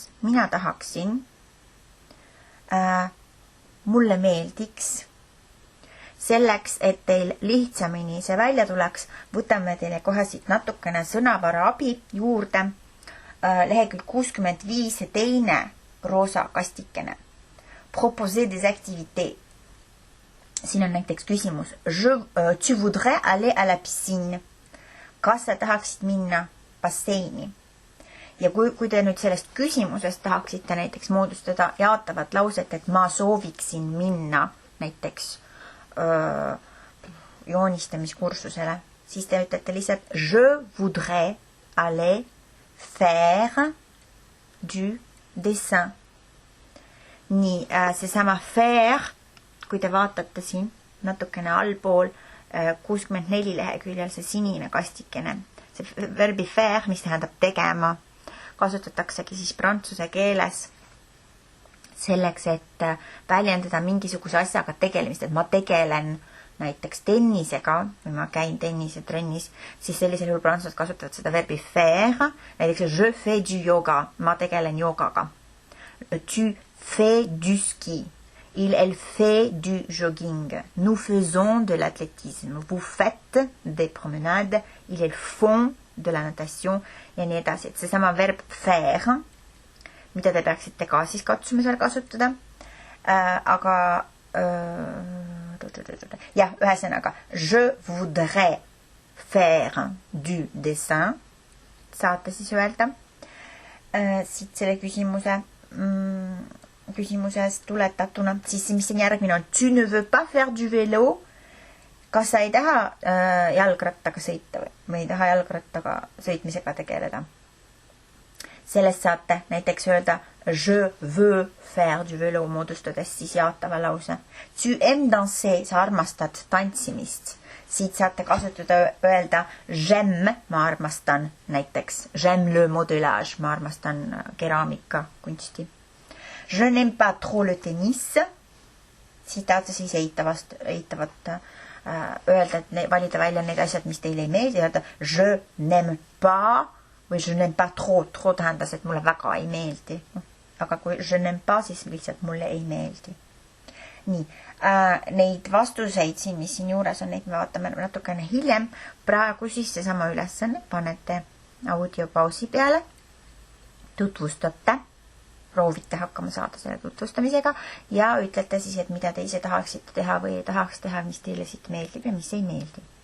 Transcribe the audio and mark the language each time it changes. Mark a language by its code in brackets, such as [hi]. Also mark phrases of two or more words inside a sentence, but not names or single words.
[et] Mina tahaksin, mulle meeldiks. Selleks, et teil lihtsamini see välja tuleks, võtame teile kohe siit natukene sõnavara abi juurde. Lehekülg 65 teine roosa kastikene. [fr] Proposer des activités. [et] Siin on näiteks küsimus. [fr] Tu voudrais aller à la piscine. [et] Kas sa tahaksid minna basseini? Ja kui te nüüd sellest küsimusest tahaksite näiteks moodustada jaatavat lauset, et ma sooviksin minna näiteks joonistamiskursusele, siis te ütlete lihtsalt [fr] je voudrais aller faire du dessin. [et] Nii, seesama faire, kui te vaatate siin natukene allpool 64 leheküljel see sinine kastikene. See verbi faire, mis tähendab tegema, kasutataksegi siis prantsuse keeles selleks, et väljendada mingisuguse asjaga tegelemist, et ma tegelen näiteks tennisega või ma käin tennisetrennis, siis sellisel juhul prantslased kasutavad seda verbi faire, näiteks [fr] je fais du yoga, [et] ma tegelen joogaga. [fr] Tu fais du ski. Elle fait du jogging. Nous faisons de l'athlétisme. Vous faites des promenades. Ils font de la natation [et] ja nii edasi. Et seesama verb faire, mida te peaksite ka siis katsumisel kasutada. Aga ühesõnaga, [fr] je voudrais faire du dessin. [et] Saate siis öelda siit selle küsimusest tuletatuna, siis mis on järgmine on [fr] tu ne veux pas faire du vélo. [et] Kas sa ei taha jalgrattaga sõita või ei taha jalgrattaga sõitmisega tegeleda? Sellest saate näiteks öelda [fr] je veux faire du vélo, [et] moodustades siis jaatava lause. [fr] Tu aimes danser, [et] sa armastad tantsimist. Siit saate kasutada öelda j'aime, ma armastan näiteks. [fr] J'aime le modelage, [et] ma armastan keraamika kunsti. [fr] Je n'aime pas trop le tennis. [et] Siit tahate siis eitavat öelda, et valida välja need asjad, mis teile ei meeldi. Öelda [fr] je n'aime pas [et] või [fr] je n'aime pas trop. [et] Trop tähendas, et mulle väga ei meeldi. Aga kui [fr] je n'aime pas, [et] siis lihtsalt mulle ei meeldi. Nii, neid vastuseid siin, mis siin juures on, neid me vaatame natukene hiljem. Praegu siis seesama ülesanne, panete audiopausi peale, tutvustate, proovite hakkama saada selle tutvustamisega ja ütlete siis, et mida te ise tahaksite teha või ei tahaks teha, mis teile siit meeldib ja mis ei meeldi.